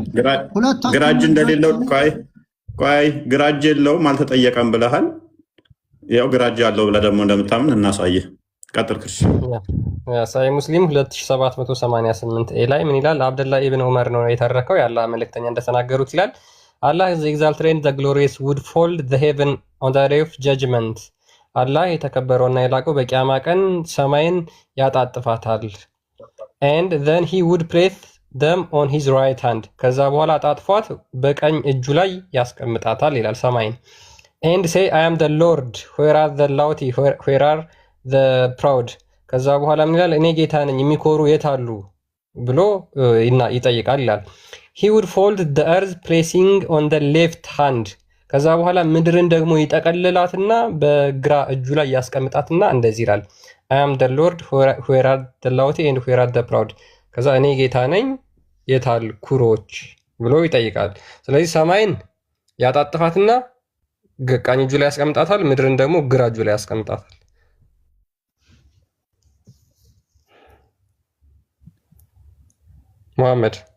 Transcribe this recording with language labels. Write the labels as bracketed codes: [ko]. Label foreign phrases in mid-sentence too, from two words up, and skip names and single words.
[am] ግራ እጅ እንደሌለው ቆይ ግራ እጅ የለውም አልተጠየቀም ብለሃል። ያው ግራ እጅ አለው ብለህ ደግሞ እንደምታምን እናሳየህ። ቀጥል ክርስቲያን። ሳይ ሙስሊም 2788 ላይ ምን ይላል? አብደላ ኢብን ዑመር ነው የተረከው። የአላህ መልእክተኛ እንደተናገሩት ይላል [en] Allah is exalted and the glorious would fold the heaven on the day of judgment. [am] አላህ የተከበረውና የላቀው በቂያማ ቀን ሰማይን ያጣጥፋታል። [en] And then he would place them on his right hand. [am] ከዛ በኋላ አጣጥፏት በቀኝ እጁ ላይ ያስቀምጣታል ይላል ሰማይን። [en] And say I am the Lord, where are the haughty, where are the proud. [am] ከዛ በኋላ ምን ይላል? እኔ ጌታ ነኝ የሚኮሩ የት አሉ ብሎ ይጠይቃል ይላል። [en] He would fold the earth placing on the left hand. [am] ከዛ በኋላ ምድርን ደግሞ ይጠቀልላትና በግራ እጁ ላይ ያስቀምጣትና እንደዚህ ይላል [en] I am the Lord, where are the haughty and where are the proud. [am] ከዛ እኔ ጌታ ነኝ የታል ኩሮች ብሎ ይጠይቃል። ስለዚህ ሰማይን ያጣጥፋትና ቀኝ እጁ ላይ ያስቀምጣታል፣ ምድርን ደግሞ ግራ እጁ ላይ ያስቀምጣታል። መሐመድ